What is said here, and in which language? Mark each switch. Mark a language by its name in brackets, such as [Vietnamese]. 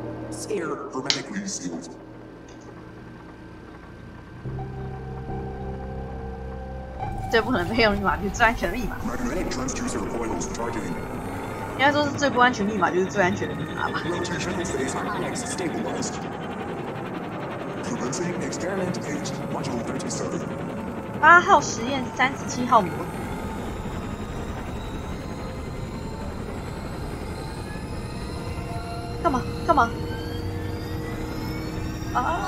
[English] Sphere hermetically sealed. [Chinese] 最不可能被用密码就是最安全的密码。 [English] Magnetic transducer coils targeting. [Chinese] 应该说是最不安全密码就是最安全的密码吧。 [English] Rotation phase harmonics stabilized. Commencing experiment 8, module 37. [Chinese] 8号实验37号模拟。干嘛？干嘛？啊！